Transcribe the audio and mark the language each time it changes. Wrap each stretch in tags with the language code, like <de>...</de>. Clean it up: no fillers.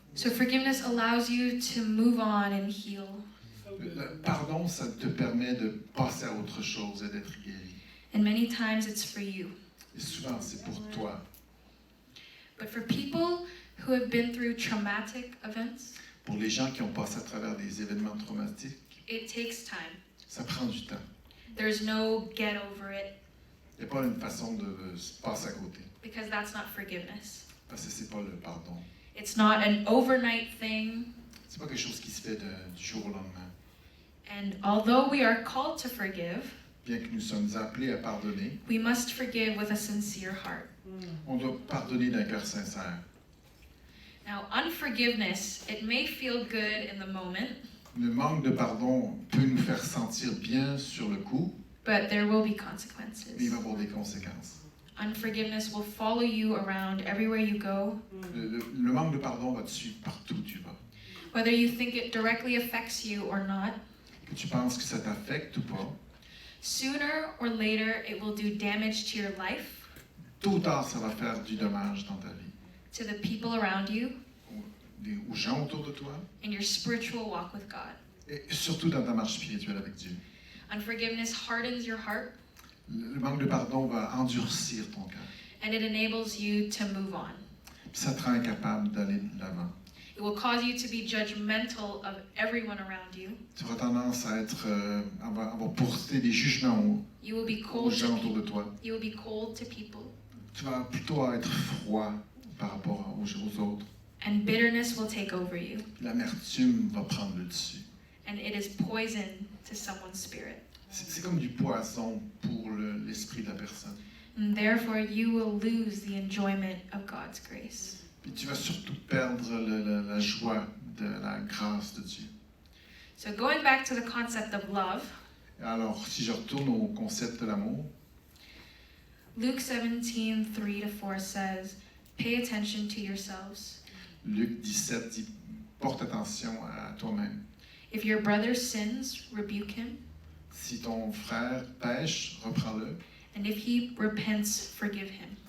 <en>So forgiveness allows you to move on and heal.</en> <fr>Le pardon, ça te permet de passer à autre chose et d'être guéri.</fr> <en>And many times it's for you.</en> <fr>Et souvent, c'est pour toi.</fr> <en>But for people who have been through traumatic events,</en> <fr>Pour les gens qui ont passé à travers des événements traumatiques,</fr> <en>it takes time.</en> <fr>ça prend du temps.</fr> <en>There's no get over it,</en> <fr>Il n'y a pas une façon de se passer à côté,</fr> <en>because that's not forgiveness.</en> <fr>parce que c'est pas le pardon.</fr> <en>It's not an overnight thing,</en> <fr>C'est pas quelque chose qui se fait du jour au lendemain.</fr> <en>And although we are called to forgive,</en> <fr>bien que nous sommes appelés à pardonner,</fr> <en>we must forgive with a sincere heart.</en> <fr>on doit pardonner d'un cœur sincère.</fr> <en>Now, unforgiveness, it may feel good in the moment,</en> <fr>Le manque de pardon peut nous faire sentir bien sur le coup,</fr> <en>but there will be</en> <fr>mais il</fr> <en>consequences.</en> <fr>va avoir des conséquences.</fr> <en>Unforgiveness will follow you around everywhere you go,</en> <fr>Le manque de pardon va te suivre partout où tu vas.</fr> <en>whether you think it directly affects you or not.</en> <fr>Que tu penses que ça t'affecte ou pas,</fr> <en>Sooner or later, it will do damage to your life,</en> <fr>tôt ou tard, ça va faire du dommage dans ta vie.</fr> <en>to the people around you,</en> <fr>Aux gens autour de toi,</fr> <en>and your spiritual walk with God.</en> <fr>et surtout dans ta marche spirituelle avec Dieu.</fr> <en>Unforgiveness hardens your heart,</en> <fr>Le manque de pardon va endurcir ton cœur.</fr> <en>and it enables you to move on.</en> <fr>Puis ça te rend incapable d'aller de l'avant.</fr> <en>It will cause you to be judgmental of everyone around you.</en> <fr>Tu auras tendance à avoir porter des jugements</fr> <en>You will be</en> <fr>aux</fr> <en>cold</en> <fr>gens</fr> <en>to</en> <fr>autour de</fr> <en>people.</en> <fr>toi.</fr> <en>You will be cold to people.</en> <fr>Tu vas plutôt être froid par rapport aux autres.</fr> <en>And bitterness will take over you.</en> <fr>L'amertume va prendre le dessus.</fr> <en>And it is poison to someone's spirit.</en> <fr>C'est comme du poison pour l'esprit de la personne.</fr> <en>And therefore, you will lose the enjoyment of God's grace.</en> <fr>Puis tu vas surtout perdre la joie de la grâce de Dieu.</fr> <en>So, going back to the concept of love,</en> <fr>Alors, si je retourne au concept de l'amour,</fr> <en>Luke 17:3-4 says, "Pay attention to yourselves.</en> <fr>Luc 17 dit, porte attention à toi-même.</fr> <en>If your brother sins, rebuke him.</en> <fr>Si ton frère pêche, reprends-le.</fr> <en>And if he repents, forgive him.</en>